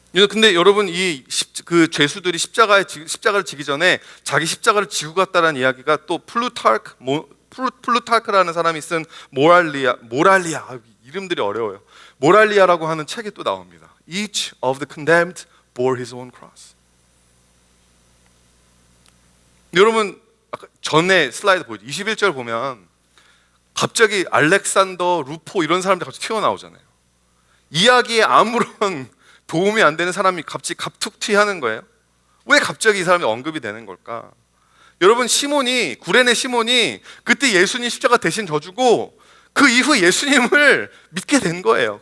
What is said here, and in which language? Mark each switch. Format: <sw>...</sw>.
<ko>근데 여러분, 그 죄수들이 십자가를 지기 전에 자기 십자가를 지고 갔다는 이야기가 또 플루타르크라는 사람이 쓴 모랄리아, 이름들이 어려워요. 모랄리아라고 하는 책에 또 나옵니다.</ko> <en>Each of the condemned bore his own cross.</en> <ko>여러분, 아까 전에 슬라이드 보이죠? 21절 보면 갑자기 알렉산더, 루포 이런 사람들 갑자기 튀어나오잖아요. 이야기에 아무런 도움이 안 되는 사람이 갑자기 갑툭튀하는 거예요. 왜 갑자기 이 사람이 언급이 되는 걸까? 여러분, 구레네 시몬이 그때 예수님 십자가 대신 져주고 그 이후 예수님을 믿게 된 거예요.</ko>